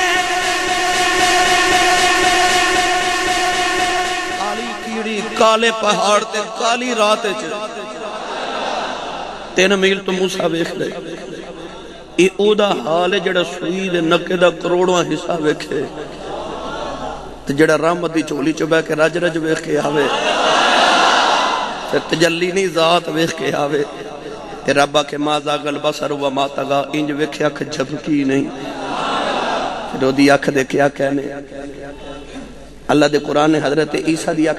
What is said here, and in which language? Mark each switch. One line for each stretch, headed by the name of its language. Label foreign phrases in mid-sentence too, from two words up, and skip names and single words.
Punjabi: کالی کیڑی کالے پہاڑ تے کالی رات چ 3 میل تو موسیٰ ویکھ لے. اے او دا حال ہے جڑا سوئی دے نکے دا کروڑواں حصہ ویکھے تے جڑا رحمت دی چولی چ بیٹھ کے رج رج ویکھ کے آوے تے تجلی نہیں ذات ویکھ کے آوے تے رب آکھے
Arabic: ما زاغ البصر وما طغى.
Punjabi: انج ویکھے اکھ جھپکی نہیں. پھر او دی اکھ دے کیا کہنے. اللہ دے قرآن نے حضرت عیسیٰ دی اکھ